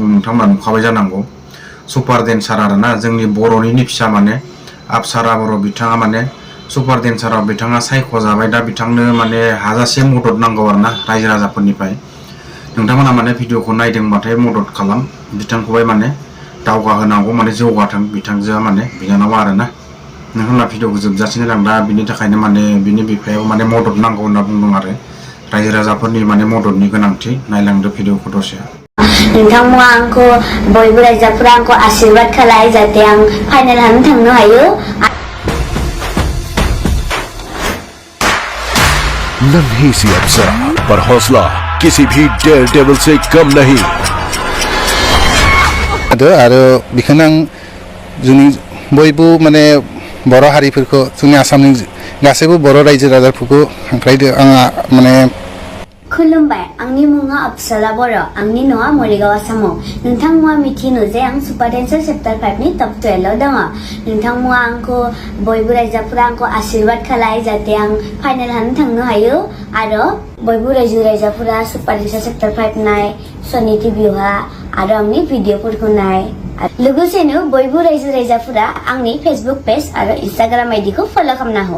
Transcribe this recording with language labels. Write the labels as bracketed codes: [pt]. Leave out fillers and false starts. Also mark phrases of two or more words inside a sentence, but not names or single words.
[brx] बुं नोंथांमोना नुखाबाय जानांगौ सुपार डेन्सार आरोना जोंनि बर'निनो फिसा माने आपसारा बर' बिथाङा माने सुपार डेन्साराव बिथाङा सायख'जाबाय दा बिथांनो माने हाजासे मदद नांगौ आरोना रायजो राजाफोरनिफ्राय नोंथांमोना माने भिडिअखौ नायदोंबाथाय मदद खालाम बिथांखौहाय माने दावगाहोनांगौ माने जौगाथों बिथांजोआ माने बिनानावा आरोना नोंथांमोना भिडिअखौ जोबजासिनो लां दा बिनि थाखायनो माने बिनि बिफायाव माने मदद नांगौ होनना बुंदों आरो रायजो राजाफोरनि माने मददनि गोनांथि नायलांदो भिडिअखौ दसे नोंथांमोना आंखौ बयबो रायजोफोरा आंखौ आशीर्वाद खालाय जाहाथे आं फाइनाल हानो थांनो हायो [hi] नन्ही सी अप्सरा पर हौसला किसी भी डेयर डेविल से कम नहीं [brx] आरो बेखौनो आं जोंनि बयबो माने बर' हारिफोरखौ जोंनि आसामनि गासैबो बर' रायजो राजाफोरखौ हांख्रायदो आंहा माने खुलुमबाय आंनि मुङा अपसारा बर' आंनि न'आ मरिगाव आसामाव नोंथांमोना मिथिनो जे आं सुपार डेन्सार चेप्टार 5 नि टप 12 आव दङ नोंथांमोना आंखौ बयबो रायजोफोरा आंखौ आशीर्वाद खालाय जाहाथे आं फाइनाल हानो थांनो हायो आरो बयबो रायजो राजाफोरा सुपार डेन्सार चेप्टार 5 नाय सनि टिभिहा आरो आंनि भिडिअफोरखौ नाय लोगोसेनो बयबो रायजो राजाफोरा आंनि [en] facebook page [brx] आरो [en] Instagram IDखौ [brx] फल' खालामना हो